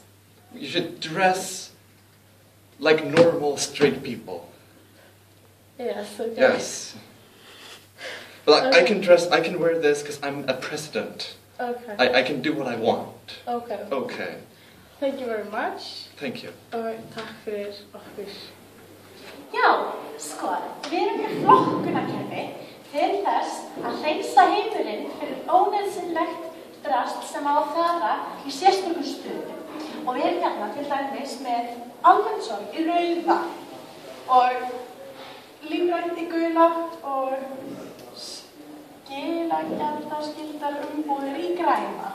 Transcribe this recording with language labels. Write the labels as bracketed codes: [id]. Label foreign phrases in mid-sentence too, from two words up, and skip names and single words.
[en] You should dress like normal straight people. Yes, okay. Yes. But I Okay. can wear this because I'm a president. Okay. I can do what I want. Okay. Okay. Thank you very much. Thank you. [is] Og takk fyrir okkur. Já, sko, við erum með flokkunarkerfi til þess að hreinsa heimurinn fyrir ónauðsynlegt drasl sem á að fara í sérstökum stöðum. Og við erum hérna til dæmis með almennssorg í rauða og lífrænt í gula og skilagjaldaskildar umbúðir í græna.